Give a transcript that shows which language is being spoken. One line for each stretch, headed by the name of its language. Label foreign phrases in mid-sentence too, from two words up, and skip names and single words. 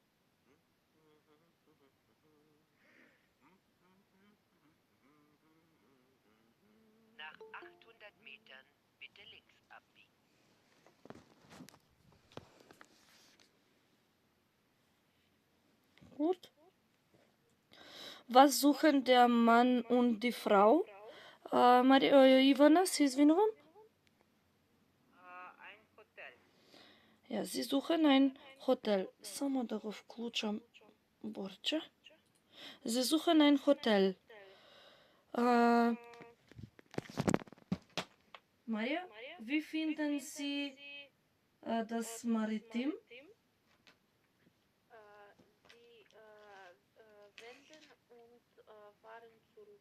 German: Nach 800 Metern bitte links abbiegen. Gut. Was suchen der Mann und die Frau?
Macedonian: Ивана, се извинувам.
German: Ein Hotel. Ja, sie suchen ein Hotel.
Macedonian: Само да го вклучам Борче.
German: Sie suchen ein Hotel. Maria, wie finden Sie das Maritim? Sie wenden und fahren zurück.